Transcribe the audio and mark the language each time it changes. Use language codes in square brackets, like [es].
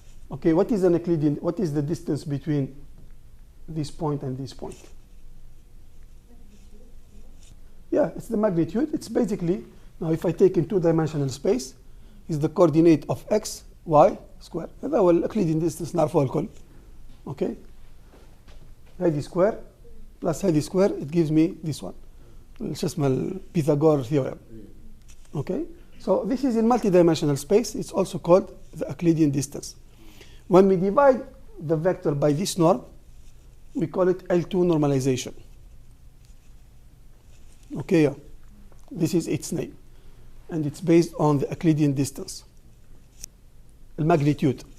[en] Okay, what is the distance between this point and this point? Yeah, it's the magnitude. It's basically, now if I take in two-dimensional space, is the coordinate of x, y square. [ar] هذا هو الأكليدين distance نعرفه الكل. [en] Okay. هذه square plus هذه square, it gives me this one. [ar] شو اسمه البيثاغور theorem. [en] Okay. So this is in multi-dimensional space. It's also called the Euclidean distance. When we divide the vector by this norm, we call it L2 normalization. Okay, yeah. This is its name. And it's based on the Euclidean distance. الماgnitude.